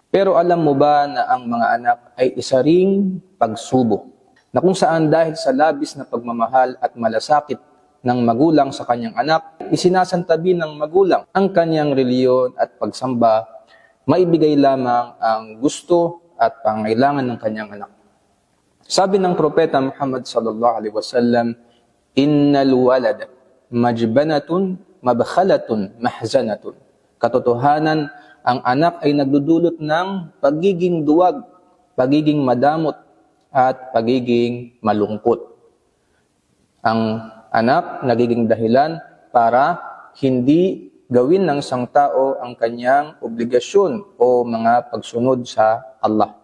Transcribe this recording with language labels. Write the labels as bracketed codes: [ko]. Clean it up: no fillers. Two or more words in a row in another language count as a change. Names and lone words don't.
[tl] Pero alam mo ba na ang mga anak ay isa ring pagsubok, na kung saan dahil sa labis na pagmamahal at malasakit ng magulang sa kanyang anak, isinasantabi ng magulang ang kanyang reliyon at pagsamba, maibigay lamang ang gusto at pangailangan ng kanyang anak. Sabi ng Propeta Muhammad [ar] صلى الله عليه وسلم, "إن الولد مجبنة مبخلة محزنة." [tl] Katotohanan, ang anak ay nagdudulot ng pagiging duwag, pagiging madamot, at pagiging malungkot. Ang anak nagiging dahilan para hindi gawin ng isang tao ang kanyang obligasyon o mga pagsunod sa Allah.